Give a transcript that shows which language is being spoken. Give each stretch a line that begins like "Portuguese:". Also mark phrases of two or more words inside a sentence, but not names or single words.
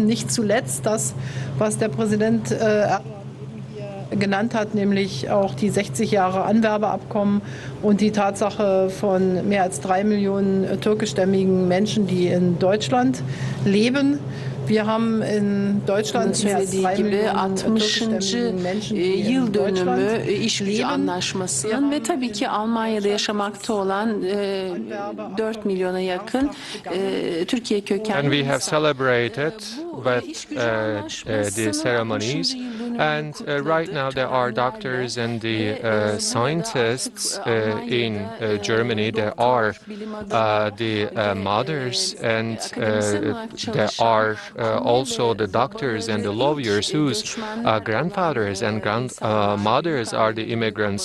German: Nicht zuletzt das, was der Präsident Erdoğan genannt hat, nämlich auch die 60 Jahre Anwerbeabkommen und die Tatsache von mehr als 3 Millionen türkischstämmigen Menschen, die in Deutschland leben. Wir haben in Deutschland mehr als 3 Millionen türkischstämmigen Menschen, die in Deutschland
Turkish: iş gücü anlaşmasının ve tabii ki Almanya'da yaşamakta olan 4 milyona yakın Türkiye kökenli.
English: And we have celebrated with the ceremonies, and right now there are doctors and the scientists in Germany. There are the mothers, and there are also the doctors and the lawyers whose grandfathers and grandmothers are the immigrants.